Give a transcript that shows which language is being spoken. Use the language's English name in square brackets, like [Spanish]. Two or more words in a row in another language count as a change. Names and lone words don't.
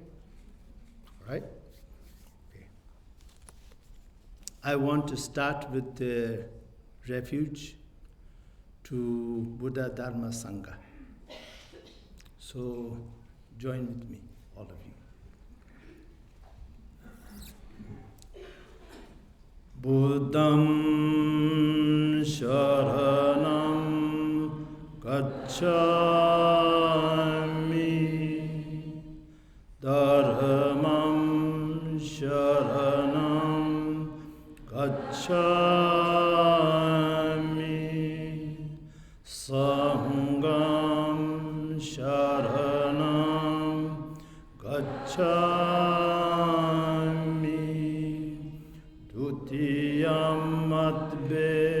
[English] All right? Okay. I want to start with the refuge to Buddha Dharma Sangha. So, join with me, all of you. [Pali] Buddham Sharanam Gacchami, Dharmam Sharanam Gacchami, Sangham Sharanam Gacchami, Dutiyam Matbe